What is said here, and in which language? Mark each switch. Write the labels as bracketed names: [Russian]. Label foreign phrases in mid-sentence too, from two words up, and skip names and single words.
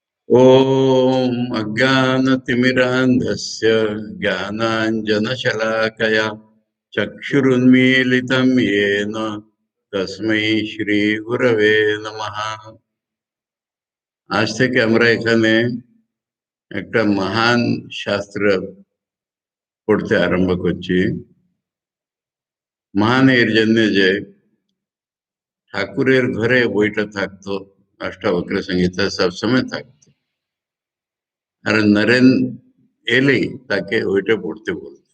[Sanskrit] ॐ अज्ञानतिमिरान्धस्य ज्ञानाञ्जनशलाकया चक्षुरुन्मीलितं येन तस्मै श्रीगुरवे नमः। [Bangla] আজ থেকে আমরা এখানে একটা মহান শাস্ত্র পড়তে আরম্ভ করছি। মহান এর জন্য যে ঠাকুরের ঘরে বইটা থাকতো, অষ্টাবক্র সংহিতা সবসময় থাকতো, আর নরেন এলেই তাকে ওইটা পড়তে বলতো।